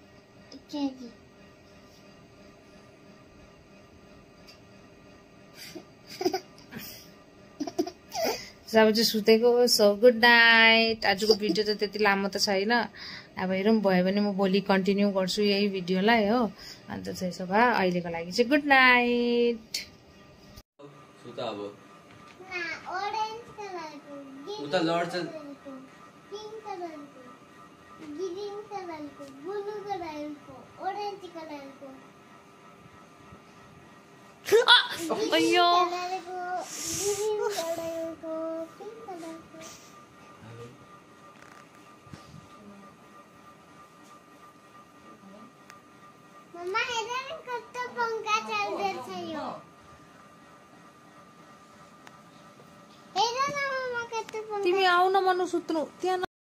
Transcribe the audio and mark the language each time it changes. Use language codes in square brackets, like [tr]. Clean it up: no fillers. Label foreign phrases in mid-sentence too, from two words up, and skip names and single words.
[ne] अब चाहिँ सुतेको सो [en] good night. [ne] आजको भिडियो त त्यति लामो त छैन, अब हेरौँ भयो भने म भोलि कन्टिन्यू गर्छु यही भिडियोलाई हो। अन्त चाहिँ यसो भए अहिलेको लागि चाहिँ [en] good night. orange colour को [ne] उता लड्छ [en] pink colour को green colour को blue colour को orange colour को अయ్యో colour को green colour को pink colour को [ne] मम्मा हेर न कस्तो पंखा चल्दैछ यो हेर न मम्मा कस्तो पंखा तिमी आउन मनु सुत्नु त्यहाँ